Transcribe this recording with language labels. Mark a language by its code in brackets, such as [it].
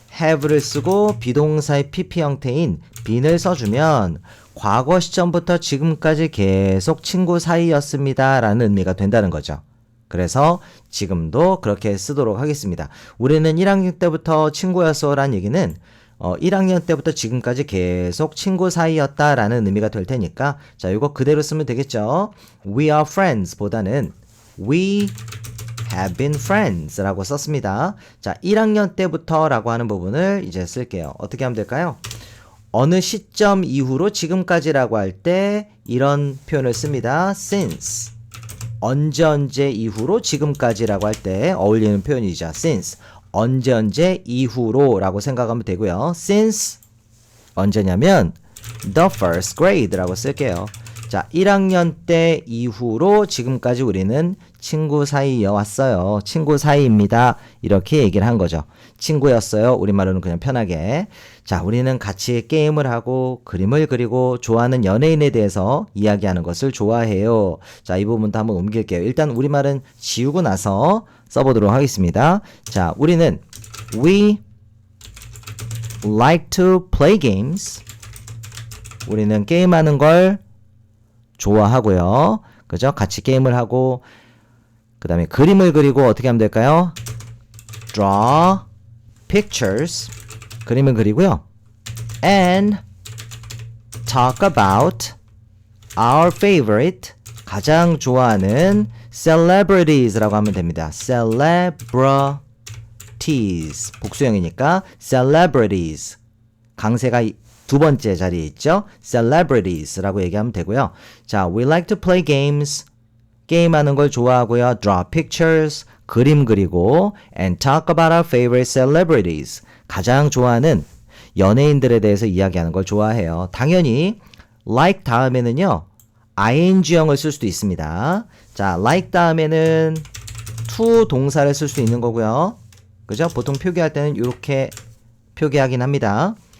[ko] have를 쓰고 비동사의 pp 형태인 bene을 써주면 과거 시점부터 지금까지 계속 친구 사이였습니다 라는 의미가 된다는 거죠. 그래서 지금도 그렇게 쓰도록 하겠습니다. 우리는 1학년 때부터 친구였어 라는 얘기는 1학년 때부터 지금까지 계속 친구 사이였다 라는 의미가 될 테니까 자, 이거 그대로 쓰면 되겠죠. [en] We are friends [ko] 보다는 [en] we have been friends [ko] 라고 썼습니다. 자, 1학년 때부터 라고 하는 부분을 이제 쓸게요. 어떻게 하면 될까요? 어느 시점 이후로 지금까지라고 할 때 이런 표현을 씁니다. since 언제 이후로 지금까지라고 할 때 어울리는 표현이죠. since 언제 이후로 라고 생각하면 되고요. since 언제냐면 [en] the first grade [ko] 라고 쓸게요. 자, 1학년 때 이후로 지금까지 우리는 친구 사이여왔어요. 친구 사이입니다. 이렇게 얘기를 한 거죠. 친구였어요. 우리말로는 그냥 편하게. 자, 우리는 같이 게임을 하고 그림을 그리고 좋아하는 연예인에 대해서 이야기하는 것을 좋아해요. 자, 이 부분도 한번 옮길게요. 일단 우리말은 지우고 나서 써보도록 하겠습니다. 자, 우리는 [en] We like to play games. [ko] 우리는 게임하는 걸 좋아하고요. 그죠? 같이 게임을 하고 그 다음에 그림을 그리고 어떻게 하면 될까요? [en] Draw pictures. [ko] 그림을 그리고요. [en] And talk about our favorite. [ko] 가장 좋아하는 celebrities라고 하면 됩니다. celebrities. 복수형이니까 celebrities. 강세가 두 번째 자리에 있죠. celebrities라고 얘기하면 되고요. [en] 자, we like to play games. [ko] 게임하는 걸 좋아하고요. [en] draw pictures. [ko] 그림 그리고 [en] and talk about our favorite celebrities. [ko] 가장 좋아하는 연예인들에 대해서 이야기하는 걸 좋아해요. 당연히 like 다음에는요. ing형을 쓸 수도 있습니다. 자, like 다음에는 to 동사를 쓸 수 있는 거고요. 그죠? 보통 표기할 때는 이렇게 표기하긴 합니다.